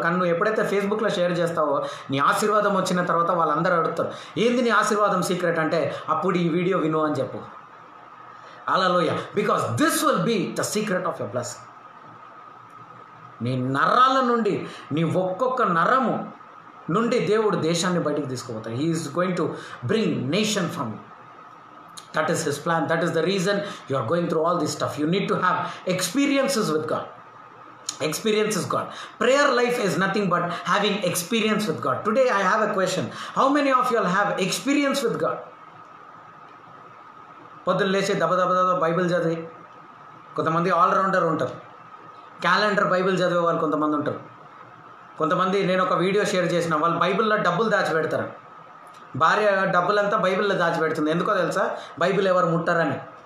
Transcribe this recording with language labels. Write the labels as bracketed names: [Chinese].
[Telugu] కానీ నువ్వు ఎప్పుడైతే ఫేస్బుక్లో షేర్ చేస్తావో నీ ఆశీర్వాదం వచ్చిన తర్వాత వాళ్ళందరూ అడుగుతారు, ఏంది నీ ఆశీర్వాదం సీక్రెట్ అంటే, అప్పుడు ఈ వీడియో విను అని చెప్పు. హల్లెలూయా. [English] Because this will be the secret of your blessing. [Telugu] నీ నరాల నుండి, నీ ఒక్కొక్క నరము నుండి దేవుడు దేశాన్ని బయటికి తీసుకుపోతాడు. [English] He is going to bring nation from you. That is his plan. That is the reason you are going through all this stuff. You need to have experiences with God. Experience is God. Prayer life is nothing but having experience with God. Today I have a question. How many of you all have experience with God? [Telugu] పొద్దున్న లేచి దబ Bible చదివి, కొంతమంది allrounder ఉంటారు. Calendar Bible చదివే వాళ్ళు కొంతమంది ఉంటారు. కొంతమంది, నేను ఒక వీడియో షేర్ చేసిన, వాళ్ళు బైబిల్లో డబ్బులు దాచిపెడతారు. భార్య డబ్బులంతా బైబిల్లో దాచిపెడుతుంది. ఎందుకో తెలుసా? బైబిల్ ఎవరు ముట్టారని.